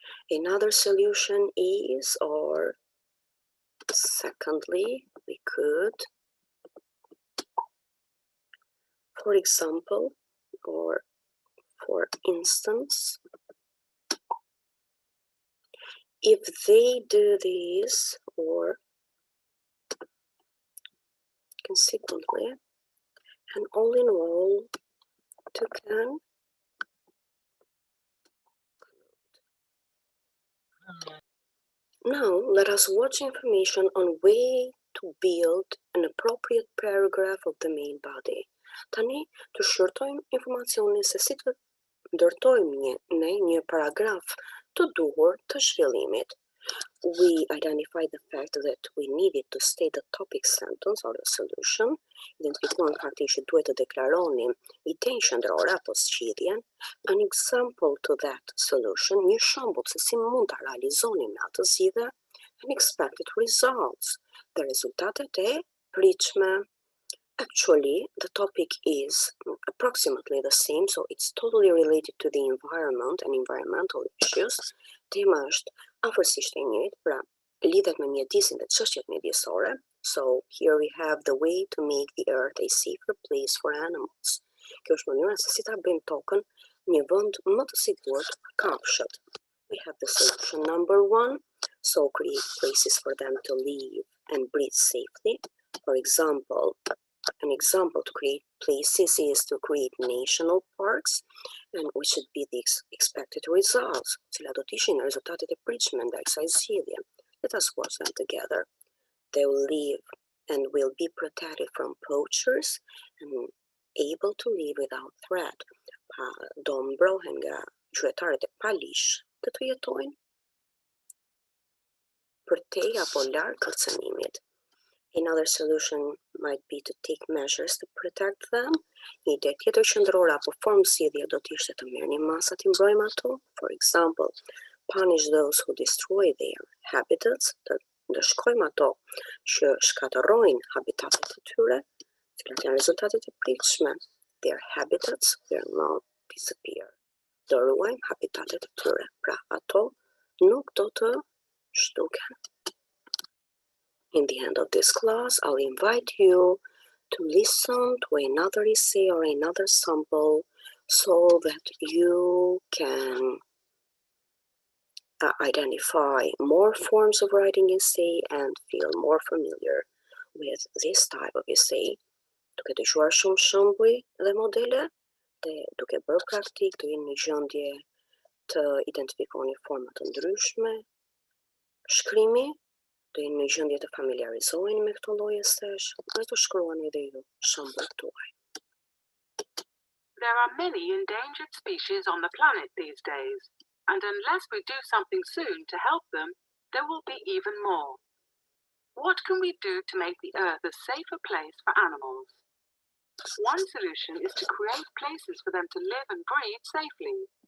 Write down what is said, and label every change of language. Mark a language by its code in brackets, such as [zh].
[en] Another solution is, or secondly, we could, for example, or for instance, if they do this, or consequently, and all in all, to can. Now, let us watch information on way to build an appropriate paragraph of the main body. [sq] Tani, të shqyrtojmë informacionin se si të ndërtojmë një paragraf të duhur të zhvillimit. [en] We identified the fact that we needed to state the topic sentence or the solution. [sq] Identifikuan faktin që duhet të deklaronim idenë qendrore apo zgjidhjen. [en] An example to that solution, [sq] një shembull se si mund ta realizonim me atë zgjidhje. [en] And expected results, the [sq] rezultatet e pritshme. [en] Actually, the topic is approximately the same, so it's totally related to the environment and environmental issues. [sq] Tema është afërsisht e njëjtë, pra lidhet me mjedisin dhe çështjet mjedisore. [en] So here we have the way to make the earth a safer place for animals. [sq] Kjo është mënyra se si ta bëjmë tokën një vend më të sigurt për kafshët. [en] We have the solution number 1, so create places for them to live and breathe safely. For example, an example to create places is to create national parks, and which should be the expected results. [sq] Cilat do të ishin rezultatet e pritshme ndaj kësaj zgjidhje. [en] Let us watch them together. they will live and will be protected from poachers and able to live without threat. [sq] Do mbrohen nga qytetarët e palish të jetojnë përtej apo larg kërcënimit. [en] Another solution might be to take measures to protect them. [sq] Një ide tjetër qendrore apo formë zgjidhje do të ishte të merrnim masa të mbrojmë ato. [en] For example, punish those who destroy their habitats, [sq] të ndëshkojmë ato që shkatërrojnë habitatet e tyre, cilat janë rezultatet e pritshme. [en] Their habitats will not disappear. [sq] Do ruajmë habitatet e tyre, pra ato nuk do të shtuken. [en] In the end of this class, I'll invite you to listen to another essay or another sample so that you can identify more forms of writing essay and feel more familiar with this type of essay. [sq] Duke dëgjuar shumë shembuj dhe modele dhe duke bërë praktik të jeni në gjendje të identifikoni forma të ndryshme shkrimi, do jeni në gjendje të familiarizoheni me këto lloje estesh dhe të shkruani edhe ju shembujt tuaj. [en] There are many endangered species on the planet these days, and unless we do something soon to help them, there will be even more. What can we do to make the Earth a safer place for animals? One solution is to create places for them to live and breed safely.